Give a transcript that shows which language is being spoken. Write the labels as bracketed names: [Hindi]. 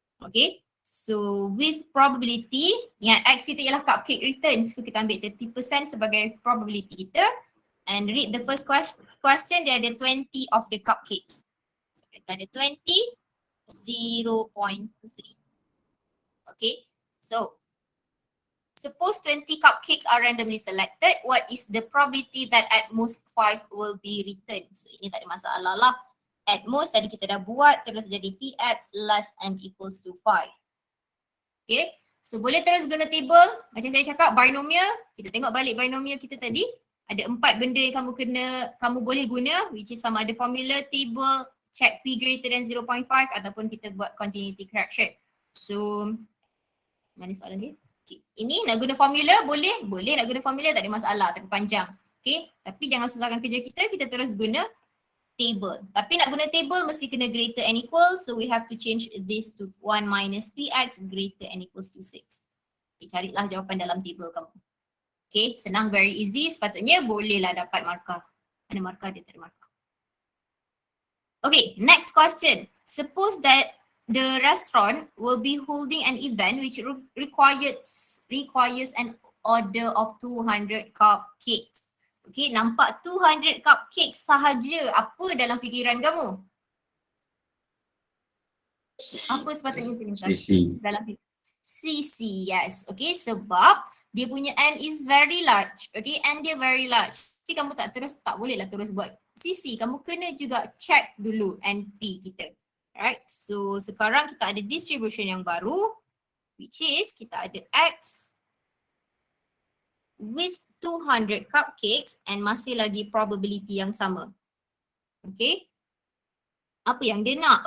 [Malay] Okay, so with probability, yang X itu ialah cupcake return. So kita ambil 30% sebagai probability kita. [English] And read the first question, [Malay] dia ada [English] 20 of the cupcakes. [Malay] So kita ada 20, 0.3. [English] Okay, so suppose 20 cupcakes are randomly selected, what is the probability that at most 5 will be returned? [Malay] So ini tak ada masalah lah. At most tadi kita dah buat, terus jadi Px less and equals to 5. Okay, so boleh terus guna table. Macam saya cakap binomial, kita tengok balik binomial kita tadi. Ada 4 benda yang kamu boleh guna, which is sama ada formula, table, check P greater than 0.5 ataupun kita buat continuity correction. So, mana soalan dia? Okay. Ini nak guna formula boleh nak guna formula, tak ada masalah, tapi panjang. Okay, tapi jangan susahkan kerja kita terus guna table. Tapi nak guna table mesti kena [English] greater and equal, so we have to change this to 1 minus Px greater and equals to 6. [Malay] Okay, carilah jawapan dalam table kamu. Okay, senang, very easy. Sepatutnya bolehlah dapat markah. Mana markah dia? Tak ada markah. Okay, next question. [English] Suppose that the restaurant will be holding an event which requires an order of 200 cupcakes. [Malay] Okay, nampak 200 cupcakes sahaja. Apa dalam fikiran kamu? Apa sepatutnya terlintas dalam fikiran? [English] CC, yes. [Malay] Okay, sebab dia punya N [English] is very large. [Malay] Okay, N dia very large. Tapi kamu tak bolehlah terus buat CC. Kamu kena juga check dulu NP kita. Alright, so sekarang kita ada distribution yang baru, which is kita ada X with 200 cupcakes and masih lagi probability yang sama. Okay. Apa yang dia nak?